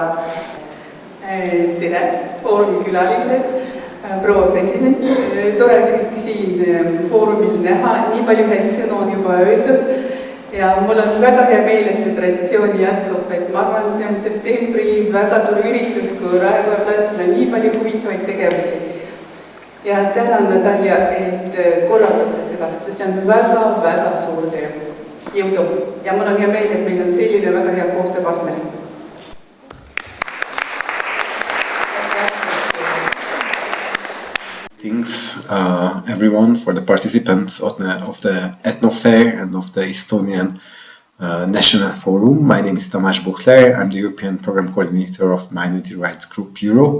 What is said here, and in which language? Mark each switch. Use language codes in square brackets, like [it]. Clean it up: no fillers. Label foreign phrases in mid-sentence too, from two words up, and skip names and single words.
[et] Tere, foorumi külalised, proua president, tore kõik siin foorumil näha, nii palju häid sõnu on juba öeldud ja mul on väga hea meel, et see traditsioon jätkub, et ma arvan, see on septembri väga tore üritus, kui Raekoja platsil on nii palju huvitavaid tegevusi. Ja tänan, Natalja, et korraldate seda, see on väga-väga suur töö. jõudu ja mul on hea meel, et meil on selline väga hea koostööpartner. [en] Thanks everyone for the participants of the Ethno Fair and of the Estonian National Forum. My name is Tamás Buchler. I'm the European Program Coordinator of Minority Rights Group Europe.